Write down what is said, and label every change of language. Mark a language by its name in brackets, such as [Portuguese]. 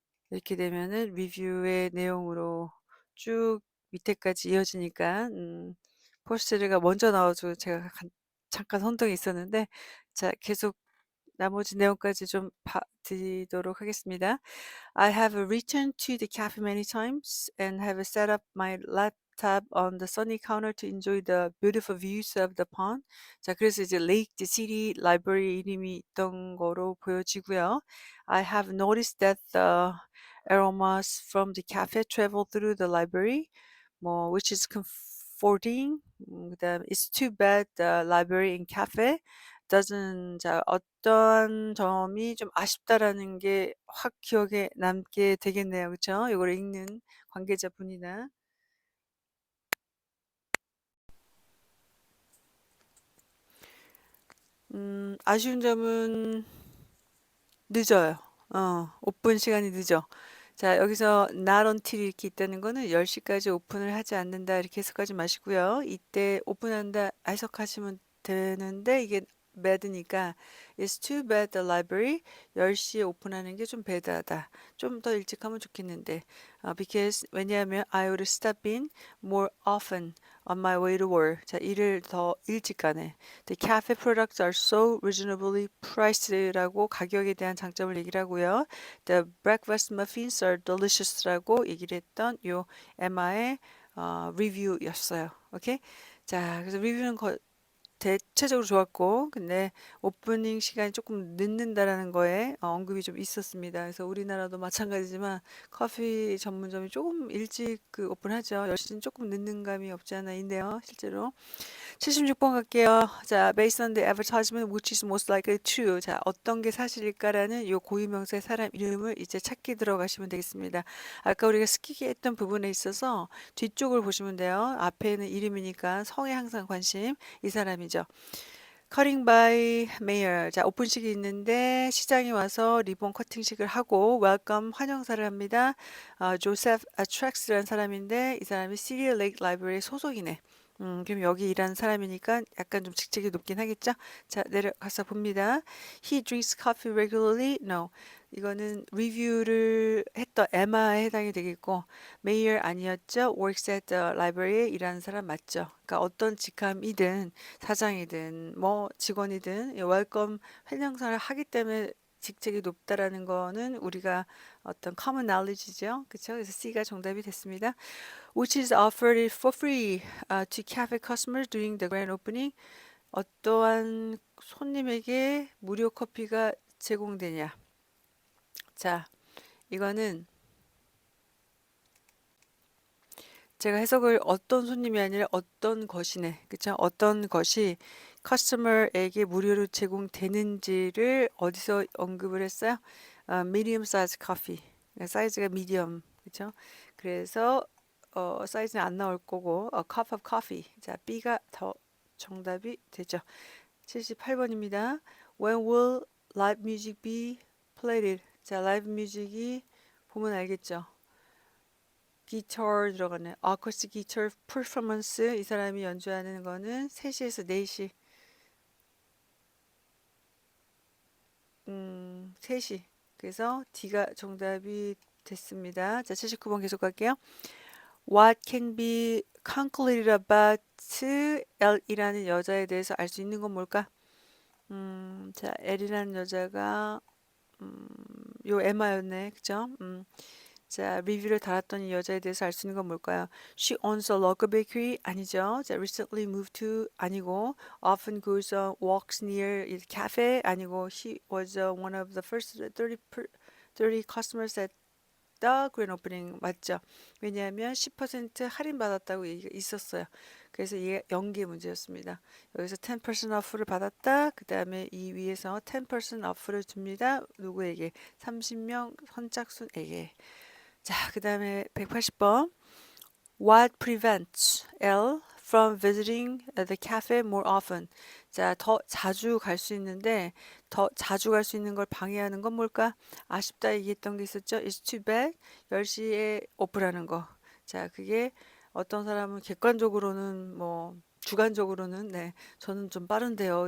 [Korean] 이렇게 되면은 리뷰의 내용으로 쭉 밑에까지 이어지니까 포스트가 먼저 나와서 제가 잠깐 혼동이 있었는데, 자, 계속 나머지 내용까지 좀 드리도록 하겠습니다. [English] I have returned to the cafe many times and have set up my laptop on the sunny counter to enjoy the beautiful views of the pond. [Korean] 자, 그래서 이제 Lake City Library 이름이 있던 거로 보여지고요. [English] I have noticed that the aromas from the cafe travel through the library, 뭐, which is comforting. 그다음, it's too bad the library and cafe doesn't. [Korean] 자, 어떤 점이 좀 아쉽다라는 게 확 기억에 남게 되겠네요. 그쵸? 이걸 읽는 관계자분이나. 아쉬운 점은 늦어요. 오픈 시간이 늦어. 자, 여기서 [English] not until [Korean] 이렇게 있다는 거는 10시까지 오픈을 하지 않는다 이렇게 해석하지 마시고요. 이때 오픈한다 해석하시면 되는데, 이게 bad니까 [English] it's too bad the library [Korean] 10시에 오픈하는 게 좀 배드하다. 좀 더 일찍 하면 좋겠는데, [English] because [Korean] 왜냐하면 [English] I would stop in more often on my way to work. [Korean] 자, 일을 더 일찍 가네. [English] The cafe products are so reasonably priced라고 [Korean] 가격에 대한 장점을 얘기를 하고요. [English] The breakfast muffins are delicious [Korean] 라고 얘기를 했던 요 에마의 리뷰였어요. 오케이? 자, 그래서 리뷰는 대체적으로 좋았고, 근데 오프닝 시간이 조금 늦는다라는 거에 언급이 좀 있었습니다. 그래서 우리나라도 마찬가지지만 커피 전문점이 조금 일찍 오픈하죠. 10시는 조금 늦는 감이 없지 않아 있네요, 실제로. 76번 갈게요. [English] 자, based on the advertisement, which is most likely true. [Korean] 자, 어떤 게 사실일까라는 요 고유명사의 사람 이름을 이제 찾기 들어가시면 되겠습니다. 아까 우리가 스키기 했던 부분에 있어서 뒤쪽을 보시면 돼요. 앞에는 이름이니까 성에 항상 관심, 이 사람이죠. [English] Cutting by Mayor. [Korean] 자, 오픈식이 있는데 시장에 와서 리본 커팅식을 하고 웰컴 환영사를 합니다. 조셉 아트렉스라는 사람인데 이 사람이 시리 레이크 라이브러리 소속이네. 그럼 여기 일하는 사람이니까 약간 좀 직책이 높긴 하겠죠? 자, 내려가서 봅니다. [English] He drinks coffee regularly? No. [Korean] 이거는 리뷰를 했던 에마에 해당이 되겠고, 메이어 아니었죠? [English] Works at the library [Korean] 에 일하는 사람 맞죠? 그러니까 어떤 직함이든 사장이든 뭐 직원이든 웰컴 환영사를 하기 때문에 직책이 높다라는 거는 우리가 어떤 common knowledge죠. 그렇죠? 그래서 C가 정답이 됐습니다. [English] Which is offered for free to cafe customers during the grand opening. [Korean] 어떠한 손님에게 무료 커피가 제공되냐. 자, 이거는 제가 해석을 어떤 손님이 아니라 어떤 것이네. 그쵸? 어떤 것이 커스터머에게 무료로 제공되는지를 어디서 언급을 했어요? [English] medium size coffee. [Korean] 사이즈가 미디엄. 그쵸? 그래서 사이즈는 안 나올 거고 [English] cup of coffee. [Korean] 자, B가 더 정답이 되죠. 78번입니다. [English] When will live music be played? [Korean] 자, 라이브 뮤직이 보면 알겠죠. 기타 들어가네. 아쿠스틱 기타 퍼포먼스. 이 사람이 연주하는 거는 3시에서 4시. 3시. 그래서 D가 정답이 됐습니다. 자, 79번 계속 갈게요. [English] What can be concluded about [Korean] L이라는 여자에 대해서 알 수 있는 건 뭘까? 자, L이라는 여자가 요 에마였네. 그죠? 자, 리뷰를 달았던 이 여자에 대해서 알 수 있는 건 뭘까요? [English] She owns a local bakery. [Korean] 아니죠. [English] 자, recently moved to. [Korean] 아니고, [English] often goes on walks near a cafe. [Korean] 아니고, [English] she was one of the first 30 customers at the grand opening. [Korean] 맞죠? 왜냐하면 10% 할인 받았다고 얘기가 있었어요. 그래서 이게 연계 문제였습니다. 여기서 10% off를 받았다. 그 다음에 이 위에서 10% off를 줍니다. 누구에게? 30명 선착순에게. 자, 그 다음에 180번. [English] What prevents L from visiting the cafe more often? [Korean] 자, 더 자주 갈 수 있는데 더 자주 갈 수 있는 걸 방해하는 건 뭘까? 아쉽다 얘기했던 게 있었죠. [English] It's too bad. [Korean] 10시에 오픈하는 거. 자, 그게 어떤 사람은 객관적으로는 뭐 주관적으로는 네, 저는 좀 빠른데요.